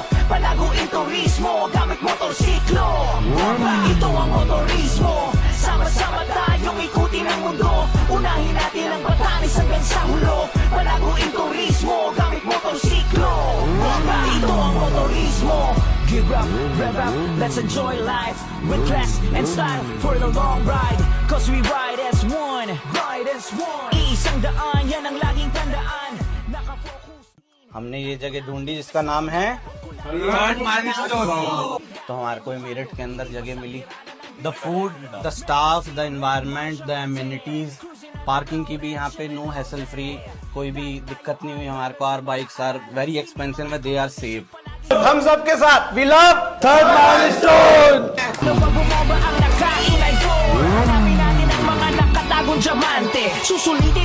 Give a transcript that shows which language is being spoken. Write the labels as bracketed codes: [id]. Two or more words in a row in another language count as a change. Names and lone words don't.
[tl] Palaguin turismo gamit motorsiklo. Ito ang motorismo. Sama-sama tayong ikutin ang mundo. Unahin natin ang batanes hanggang sa hulo. Palaguin turismo gamit motorsiklo. Ito ang motorismo. [en] Give up, rev up, let's enjoy life with class and style for the long ride. Cause we ride as one, ride as one. [tl] Isang daan, yan ang laging tandaan. Nakafocus. [hi] हमने ये जगह ढूंढी जिसका नाम है तो हमारे को मेरठ के अंदर जगह मिली. [en] The food, the staff, the environment, the amenities, [hi] पार्किंग की भी यहाँ पे [en] no hassle free, [hi] कोई भी दिक्कत नहीं हुई हमारे को. [en] are bikes are very expensive, they are safe. [hi] हम सबके साथ [en] we love third milestone. [tl] Kapag bumaba ang nakain ay go. Hanapin natin ang mga nakatagong diamante. Susulitin